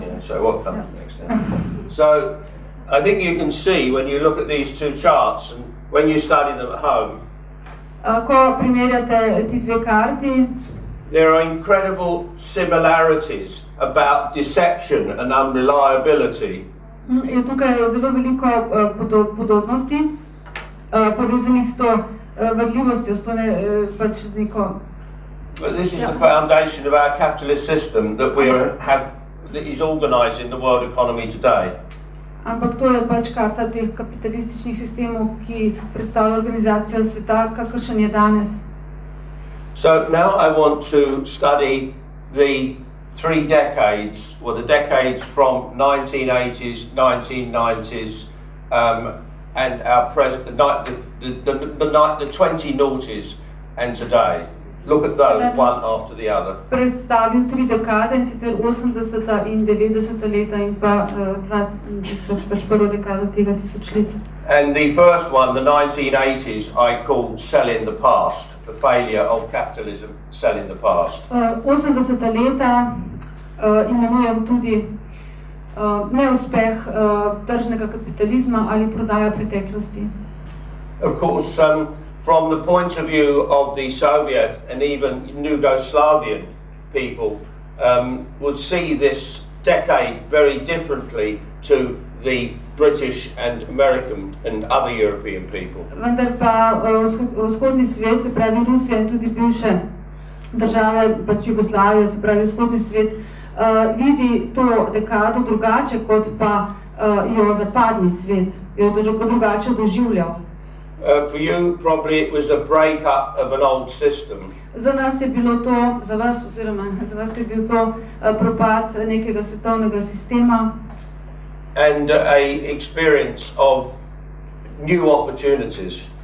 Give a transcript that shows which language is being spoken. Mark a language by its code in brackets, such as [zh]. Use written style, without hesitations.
[en] Yeah, so what comes next then? So I think you can see when you look at these two charts and when you study them at home, [sl] ko primerjate ti dve karti, [en] there are incredible similarities about deception and unreliability. [sl] Je tukaj zelo veliko podobnosti povezanih s to varljivostjo, s to pač z neko. [en] But this is the foundation of our capitalist system that that is organising the world economy today. [sl] Ampak to je pač karta teh kapitalističnih sistemov, ki predstavlja organizacijo sveta, kakršen je danes. [en] So now I want to study the 3 decades, well, the decades from 1980s, 1990s, and our present, the 20 noughties and today. Look at those one after the other. [sl] Predstavil 3 dekade, in sicer 80. in 90. leta in pa 2000, pač prvo dekado tega tisočletja. [en] And the first one, the 1980s, I call selling the past, the failure of capitalism, selling the past. [sl] 80. leta imenujem tudi neuspeh tržnega kapitalizma ali prodaja preteklosti. [en] Of course, from the point of view of the Soviet and even Yugoslavian people, would see this decade very differently to the British and American and other European people. [sl] Vendar pa vzhodni svet, se pravi Rusija in tudi bivše države, pač Jugoslavija, se pravi vzhodni svet, vidi to dekado drugače kot pa jo zapadni svet, jo drugače doživljal. [en] For you, probably it was a break-up of an old system. [sl] Za nas je bilo to, za vas oziroma za vas je bil to propad nekega svetovnega sistema. [en] And a experience of new opportunities.